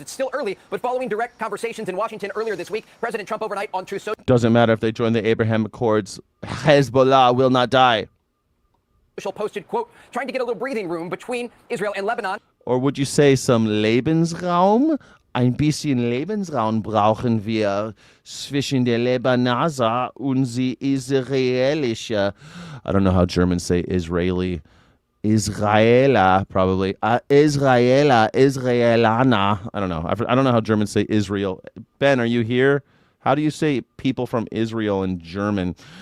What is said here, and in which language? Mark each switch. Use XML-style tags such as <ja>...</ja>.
<en>It's still early, but following direct conversations in Washington earlier this week, President Trump overnight on Truth Social Doesn't matter if they join the Abraham Accords. Hezbollah will not die. posted, quote, trying to get a little breathing room between Israel and Lebanon. Or would you say some Lebensraum?</en> <de>Ein bisschen Lebensraum brauchen wir zwischen der Lebanaser und die israelische.</de> <en>I don't know how Germans say Israeli. Israela, probably. Israela, Israelana. I don't know. I don't know how Germans say Israel. Ben, are you here? How do you say people from Israel in German?</en>